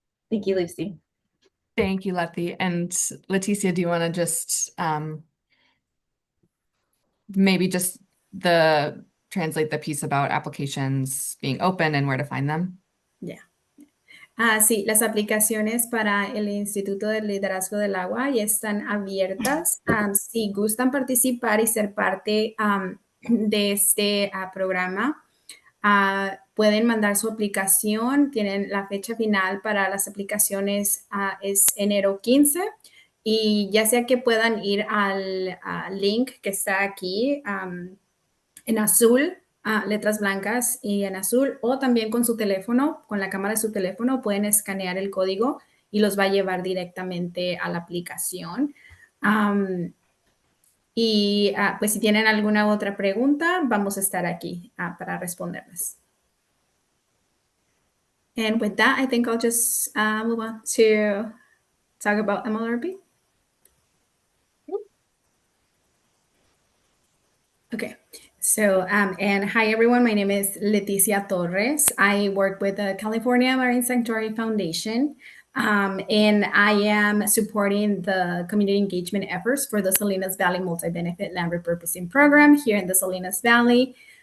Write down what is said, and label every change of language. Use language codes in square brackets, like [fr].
[en] Thank you, Lucy. Thank you, Leti. And Leticia, do you want to just maybe just translate the piece about applications being open and where to find them? Yeah. [es] Sí, las aplicaciones para el Instituto del Liderazgo del Agua ya están abiertas. Si gustan participar y ser parte de este programa, pueden mandar su aplicación. Tienen la fecha final para las aplicaciones es enero 15, y ya sea que puedan ir al link que está aquí en azul, letras blancas y en azul, o también con su teléfono, con la cámara de su teléfono, pueden escanear el código y los va a llevar directamente a la aplicación. Pues si tienen alguna otra pregunta, vamos a estar aquí para responderles. [en] And with that, I think I'll just move on to talk about MLRP. Okay, so, and hi everyone, my name is Leticia Torres. I work with the California Marine Sanctuary Foundation, and I am supporting the community engagement efforts for the Salinas Valley Multi-Benefit Land Repurposing Program here in the Salinas Valley.